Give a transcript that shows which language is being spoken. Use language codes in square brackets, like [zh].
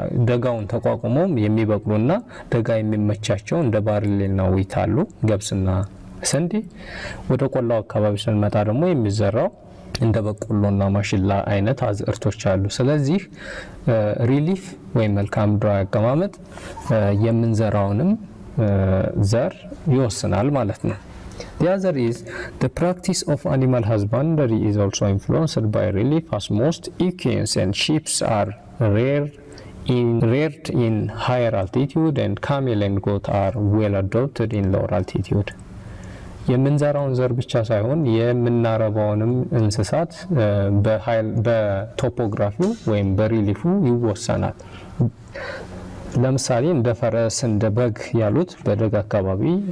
[am] ደጋውን ተቋቁመው የሚበቅሉና ደጋ የሚመቻቸው እንደ ባርሌና ዊት አሉ፣ ገብስና ስንዴ። ወደ ቆላው አካባቢ ስንመጣ ደግሞ የሚዘራው እንደ በቆሎና ማሽላ አይነት አዝርቶች አሉ። ስለዚህ ሪሊፍ ወይም መልክዓ ምድራዊ አቀማመጥ የምንዘራውንም ዘር ይወስናል ማለት ነው። [en] The other is the practice of animal husbandry is also influenced by relief, as most equines and sheep are reared in higher altitude, and camel and goat are well adopted in lower altitude. [am] የምንዘራውን ዘር ብቻ ሳይሆን የምናረባውንም እንስሳት በቶፖግራፊው ወይም በሪሊፉ ይወሰናል። ለምሳሌ እንደ ፈረስ እንደ በግ ያሉት በደጋ አካባቢ